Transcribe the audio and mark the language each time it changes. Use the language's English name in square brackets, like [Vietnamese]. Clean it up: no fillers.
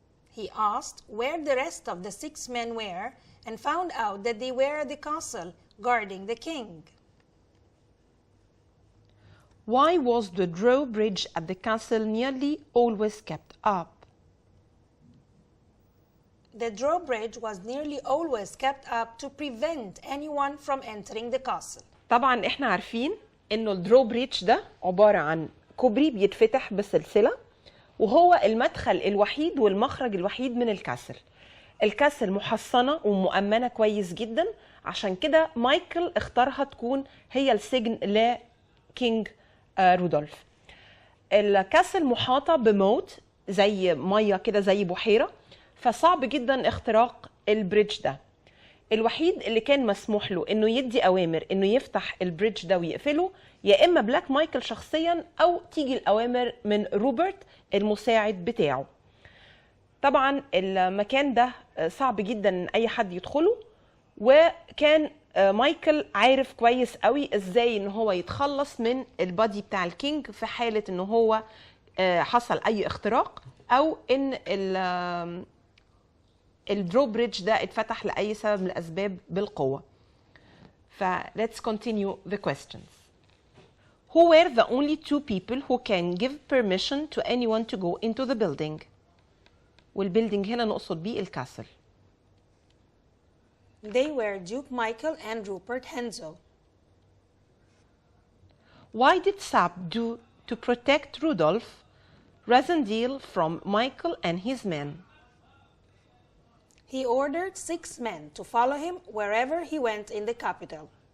[English] He asked where the rest of the 6 men were and found out that they were at the castle guarding the king. Why was the drawbridge at the castle nearly always kept up? The drawbridge was nearly always kept up to prevent anyone from entering the castle. [Arabic] طبعا احنا عارفين انه الدروبريدج ده عبارة عن كوبري بيتفتح بسلسلة، وهو المدخل الوحيد والمخرج الوحيد من الكاسل. الكاسل محصنة ومؤمنة كويس جدا، عشان كده مايكل اختارها تكون هي السجن لكينج رودولف. الكاسل محاطة بموت زي مية كده، زي بحيرة، فصعب جدا اختراق البريدج ده. الوحيد اللي كان مسموح له انه يدي اوامر انه يفتح البريدج ده ويقفله يا اما بلاك مايكل شخصيا، او تيجي الاوامر من روبرت المساعد بتاعه. طبعا المكان ده صعب جدا ان اي حد يدخله، وكان مايكل عارف كويس قوي ازاي ان هو يتخلص من البادي بتاع الكينج في حالة ان هو حصل اي اختراق، او ان الدروبريدج ده اتفتح لأي سبب من الأسباب بالقوة. [English] let's continue the questions. Who were the only 2 people who can give permission to anyone to go into the building? [Arabic] والbuilding هنا نقصد بيه الكاسل. [English] They were Duke Michael and Rupert Henzel. Why did Sab do to protect Rudolph Rassendyll from Michael and his men? He ordered 6 men to follow him wherever he went in the capital.